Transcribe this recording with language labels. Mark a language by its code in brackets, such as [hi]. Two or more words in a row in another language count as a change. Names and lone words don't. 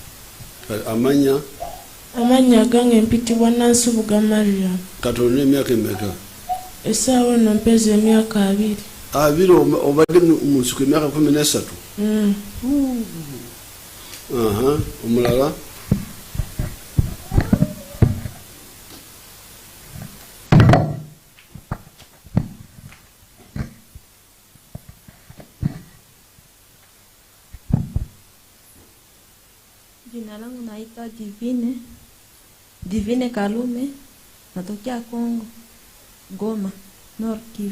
[lg] amanya gange mpitibwa Nansubuga Mariam. Katolina emyaka emeka? Essaawa eno mpeza emyaka 2. Obadde mu nsuku emyaka 13? Omulala? [sw] Jina langu naitwa Divine Kalume, natokea Kongo, Goma, North Kivu.